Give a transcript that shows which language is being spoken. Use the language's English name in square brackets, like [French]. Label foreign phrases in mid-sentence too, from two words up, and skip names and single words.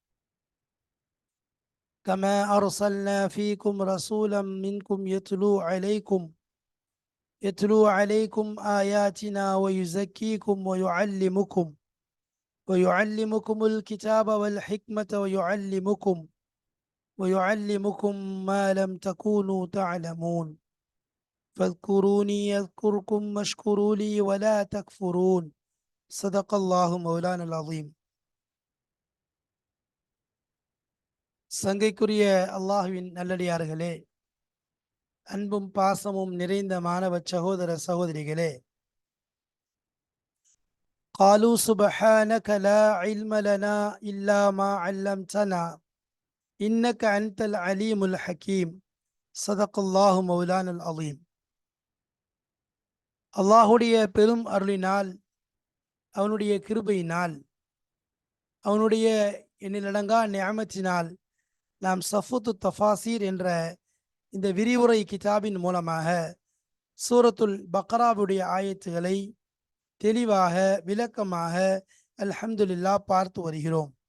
[Arabic] كما أرسلنا فيكم رسولا منكم يتلو عليكم آياتنا ويزكيكم ويعلمكم الكتاب والحكمة ويعلمكم ما لم تكونوا تعلمون فاذكروني يذكركم واشكروا لي ولا تكفرون. صدق الله مولانا العظيم. [Tamil] சங்கைக்குரிய அல்லாஹுவின் நல்லடியார்களே, அன்பும் பாசமும் நிறைந்த மாணவ சகோதர சகோதரிகளே, [Arabic] قالوا سبحانك لا علم لنا إلا ما علمتنا إنك أنت العليم الحكيم. صدق الله مولانا العظيم. [Tamil] அல்லாஹுடைய பெரும் அருளினால், அவனுடைய கிருபையினால், அவனுடைய எண்ணிலடங்கா நியமத்தினால் நாம் சஃபுத்து தஃபாசீர் என்ற இந்த விரிவுரை கிதாபின் மூலமாக சூரத்துல் பக்ராவுடைய ஆயத்துகளை தெளிவாக விளக்கமாக அல்ஹம்துலில்லாஹ் பார்த்து வருகிறோம்.